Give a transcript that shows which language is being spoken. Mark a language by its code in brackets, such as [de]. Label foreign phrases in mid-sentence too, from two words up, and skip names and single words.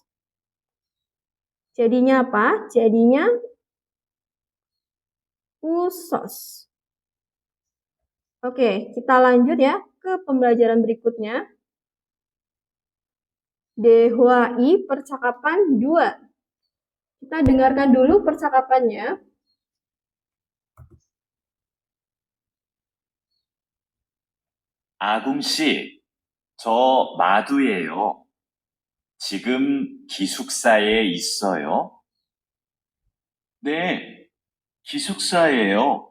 [id] Jadinya apa? Jadinya usos. Oke, kita lanjut ya ke pembelajaran berikutnya. Dehwai percakapan 2. Kita dengarkan dulu percakapannya. [ko] 아궁 씨, 저 마두예요. 지금 기숙사에 있어요? 네, 기숙사예요.